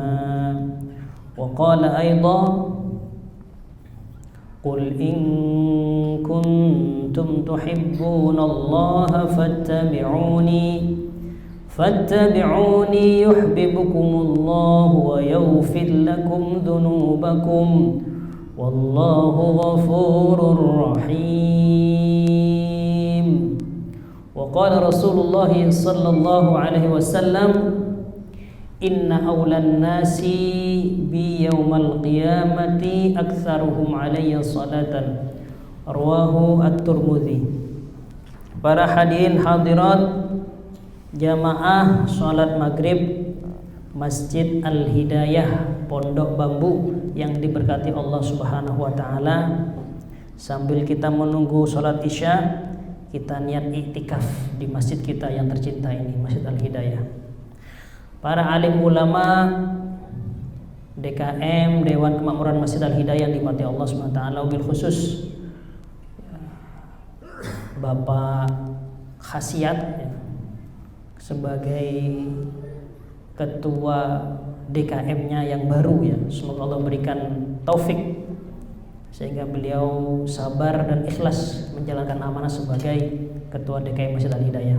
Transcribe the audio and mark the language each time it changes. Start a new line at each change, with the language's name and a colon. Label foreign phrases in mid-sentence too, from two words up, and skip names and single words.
Arabic: وقال أيضا قل إن كنتم تحبون الله فاتبعوني يحببكم الله ويغفر لكم ذنوبكم والله غفور رحيم. وقال رسول الله صلى الله عليه وسلم إن أولى الناس بي يوم القيامة أكثرهم علي صلاة، رواه الترمذي.
Indonesian: Para hadirin hadirat jamaah salat maghrib Masjid Al-Hidayah Pondok Bambu yang diberkati Allah
Arabic: سبحانه وتعالى,
Indonesian: sambil kita menunggu salat Isya, kita niat iktikaf di masjid kita yang tercinta ini, Masjid Al-Hidayah. Para alim ulama DKM, Dewan Kemakmuran Masjid Al-Hidayah yang dimati Allah SWT,
Arabic: وبالخصوص
Indonesian: Bapak Khasiat ya, sebagai ketua DKM-nya yang baru ya, semoga Allah berikan taufik sehingga beliau sabar dan ikhlas menjalankan amanah sebagai ketua DKM Masjid Al-Hidayah.